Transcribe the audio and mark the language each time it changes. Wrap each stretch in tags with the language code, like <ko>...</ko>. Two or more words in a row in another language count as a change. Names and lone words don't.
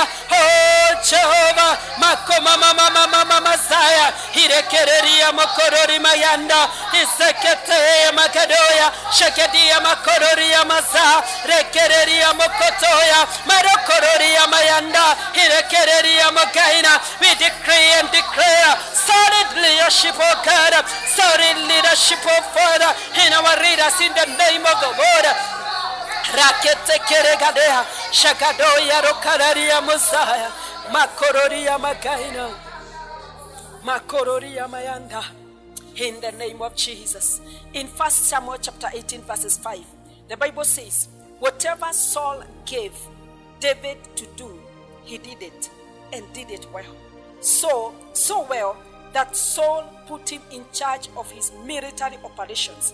<en>Oh Jehovah, Makoma mama masaya, Hirekereria makorori mayanda, Isekete makadoya, Shekedia makororia masa, Rekereria mokotoya, Marokororia mayanda, Hirekereria makaina. We decree and declare solid leadership, oh God, solid leadership, oh Father, in our leaders, in the name of the Lord. Rakete keregadea, Shakadoya rokararia Mosiah, Makororia makaina, Makororia mayanda. In the name of Jesus. In 1 Samuel chapter 18 verses 5, the Bible says, whatever Saul gave David to do, he did it, and did it well. So well that Saul put him in charge of his military operations.</en>